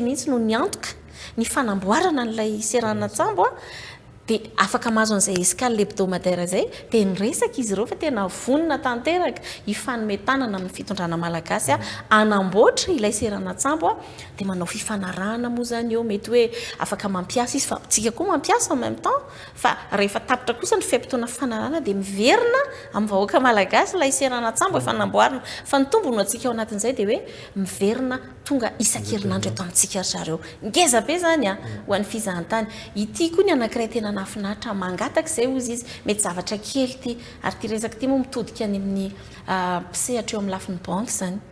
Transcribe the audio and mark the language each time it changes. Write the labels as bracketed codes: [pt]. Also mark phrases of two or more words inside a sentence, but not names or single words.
[mg] mihitsy no niantoka ny fanamboarana n'ilay serana tsambo dia afaka mahazo an'izay [fr] escale hebdomadaire [mg] zay dia niresaka izy ireo fa tena vonona tanteraka ifanometanana amin'ny fitondrana malagasy anamboatra ilay serana tsambo dia manao fifanarahana moa zany eo mety hoe afaka mampiasa izy fa tsika koa mampiasa [fr] en même temps [mg] fa rehefa tapitra kosa ny fiampitona fifanarahana dia miverina amin'ny vahoaka malagasy ilay serana tsambo efa namboarina fa ny tombony atsika ao anatin'izay dia hoe miverina tonga isan-kerinandro eto amintsika zareo ngeza be zany ho an'ny fizahantany ity koa ny anankiray tena nafinahitra mangataka izay ozy izy mety zavatra kely ty ary ty resaka ty moa mitodika any amin'ny mpisehatra eo amin'ny lafin'ny banky zany